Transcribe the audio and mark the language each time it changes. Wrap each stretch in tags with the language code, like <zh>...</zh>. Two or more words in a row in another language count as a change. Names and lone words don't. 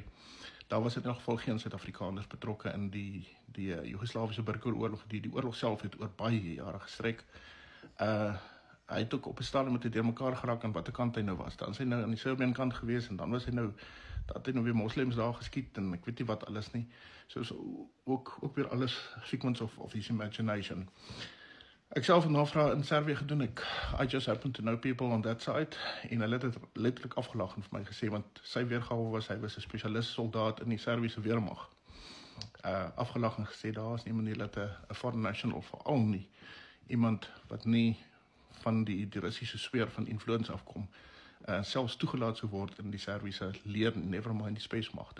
<af>Daar was in elk geval geen Suid-Afrikaners betrokke in die Joegoslawiese burgeroorlog. Die oorlog self het oor baie jare gestrek. Hy het ook op 'n stadium met deur mekaar geraak aan watter kant hy nou was. Dan is hy nou aan die Serbian kant gewees, en dan was hy nou, dat het nou weer moslems daar geskiet, en ek weet nie wat alles nie. So ook weer alles</af> <en>figments of his imagination.</en> <af>Ek self het navraag in Servië gedoen,</af> <en>I just happen to know people on that side,</en> <af>en hulle het het letterlik afgelag en vir my gesê, want sy weergawe was, hy was 'n spesialist soldaat in die Serviese weermag. Afgelag en gesê, daar is nie manier dat 'n</af> <en>foreign national,</en> <af>veral nie, iemand wat nie van die Russiese sfeer van influence afkom, selfs toegelaat sou word in die Serviese leer,</af> <en>never mind</en> <af>die spacemagte.</af>